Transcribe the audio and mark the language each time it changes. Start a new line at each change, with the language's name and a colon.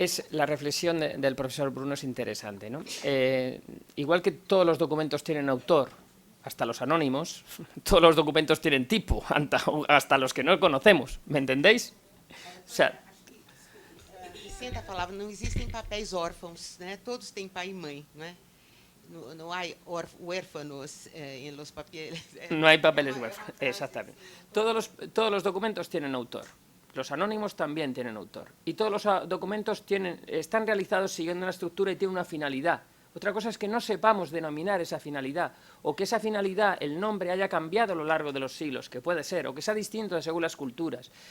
Spanish: La reflexión del profesor Bruno es interesante, ¿no? Igual que todos los documentos tienen autor, hasta los anónimos, todos los documentos tienen tipo, hasta los que no conocemos, ¿me entendéis? O sea,
Portuguese: Vicenta falava, não existem papéis órfãos, né? Todos têm pai e mãe, não é? Não há
Spanish: huérfanos en los papeles. no hay papeles huérfanos, exactamente. Todos los documentos tienen autor. Los anónimos también tienen autor. Y todos los documentos están realizados siguiendo una estructura y tienen una finalidad. Otra cosa es que no sepamos denominar esa finalidad, o que esa finalidad, el nombre, haya cambiado a lo largo de los siglos, que puede ser, o que sea distinto según las culturas.